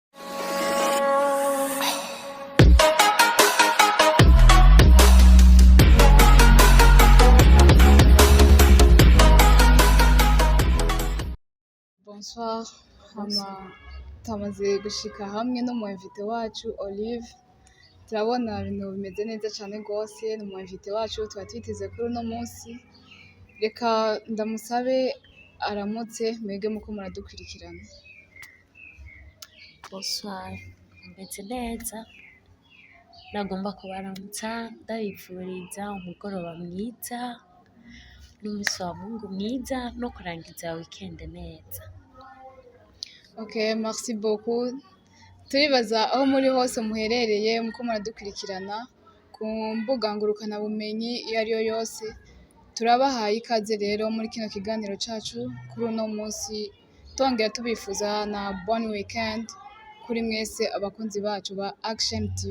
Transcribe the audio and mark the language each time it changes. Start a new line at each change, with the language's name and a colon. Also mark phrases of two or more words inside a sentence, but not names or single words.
Rundi: Bonsoir, twamaze gushika hamwe n'umuinvite wacu Olive, turabona ibintu bimeze neza cane gose, ni umuinvite wacu tuba twiteze kuri uno munsi, reka ndamusabe aramutse mwebwe muko muradukurikirana. Bonsoir, meze neza, nagomba kubaramutsa ndabipfuriza umugoroba mwiza n'umusi wa Mungu mwiza no kurangiza weekend neza.
French: Ok, merci beaucoup.
Rundi: Turibaza aho muri hose muherereye muko muradukurikirana ku mbuga ngurukana bumenyi iyo ariyo yose, turabahaye ikaze rero muri kino kiganiro cacu kuri uno munsi, tongera tubifuza na
French: bonne weekend
Rundi: kuri mwese abakunzi bacu ba Action TV.